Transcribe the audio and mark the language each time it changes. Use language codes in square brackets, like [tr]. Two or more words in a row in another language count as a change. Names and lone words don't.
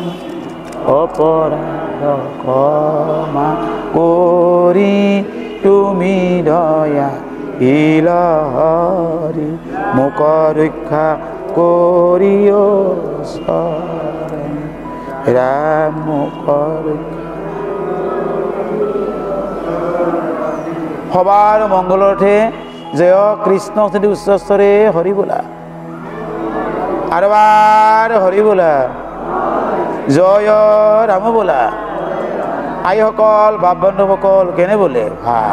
[as] অপৰাধ ক্ষমা কৰি তুমি দয়া শিল হৰি, মোক ৰক্ষা কৰিও ৰাম মোক ৰক্ষা। [bn] সবার মঙ্গলার্থে জয় কৃষ্ণ শ্রী উচ্চস্তরে হরি বলা, আরবার হরি বলা, জয় রাম বলা। [as] আই সকল বাপ বন্ধু সকল কেনে বলে?